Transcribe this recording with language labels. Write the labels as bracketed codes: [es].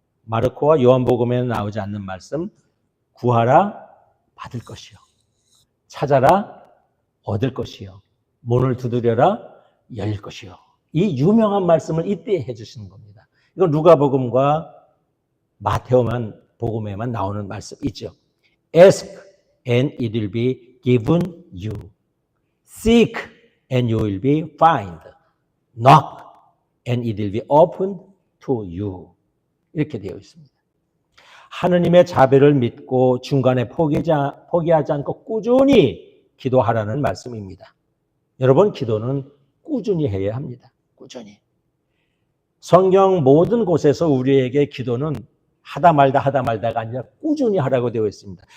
[ko] 마르코와 요한복음에는 나오지 않는 말씀. 구하라 받을 것이요, 찾아라 얻을 것이요, 문을 두드려라 열릴 것이요. 이 유명한 말씀을 이때 해주시는 겁니다. 이건 루가복음과 마태오만 복음에만 나오는 말씀이죠. [en] Ask and it will be given you. Seek and you will be found. Knock and it will be opened to you. [ko] 이렇게 되어 있습니다. 하느님의 자비를 믿고 중간에 포기하지 않고 꾸준히 기도하라는 말씀입니다. 여러분, 기도는 꾸준히 해야 합니다. 꾸준히. 성경 모든 곳에서 우리에게 기도는 하다 말다가 아니라 꾸준히 하라고 되어 있습니다.